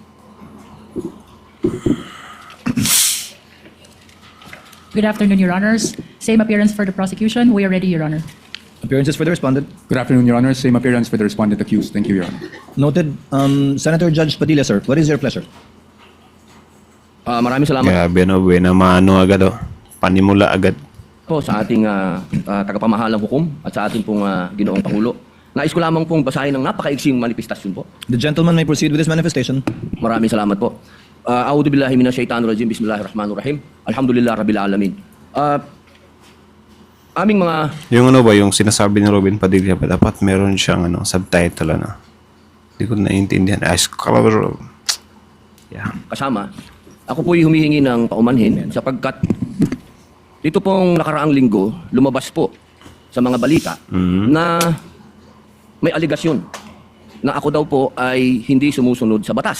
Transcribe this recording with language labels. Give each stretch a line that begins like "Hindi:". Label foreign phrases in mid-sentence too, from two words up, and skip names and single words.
English: Good afternoon, Your Honors. Same appearance for the prosecution. We are ready, Your Honor. Appearances for the respondent. Good afternoon, Your Honor. Same appearance for the respondent accused. Thank you, Your Honor. Noted. Senator Judge Padilla, sir, what is your pleasure?
Filipino: Maraming salamat Grabe buena mano agad panimula agad. po sa ating tagapamahalang hukom at sa ating pong ginoong Pangulo. Nais ko lamang pong basahin ng napakaigsing manifestasyon po.
English: The gentleman may proceed with his manifestation.
Filipino: Maraming salamat po.
Arabic: أعوذ بالله من الشيطان الرجيم. بسم الله الرحمن الرحيم. الحمد لله رب العالمين.
Filipino: Aming mga Yung yung sinasabi ni Robin Padilla pa dapat meron siyang subtitle Hindi ko naiintindihan.
English: Yeah.
Filipino: kasama, ako po'y humihingi ng paumanhin sapagkat dito pong nakaraang linggo, lumabas po sa mga balita na may aligasyon na ako daw po ay hindi sumusunod sa batas.